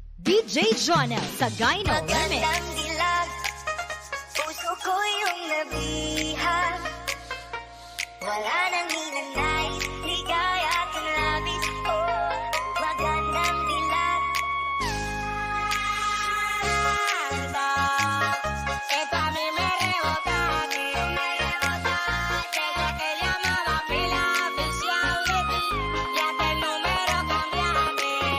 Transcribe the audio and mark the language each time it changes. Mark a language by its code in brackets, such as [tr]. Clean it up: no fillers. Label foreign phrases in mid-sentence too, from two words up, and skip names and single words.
[tl] DJ Jonel sa Gyno Remix. Magandang dilag, puso ko yung nabihag. Wala nang hinanais, ligaya at ang labis. Oh, magandang dilag. [es] Que tú a mí me rebotaste, desde que llamaba pila oficial de ti, ya que el número cambiaste.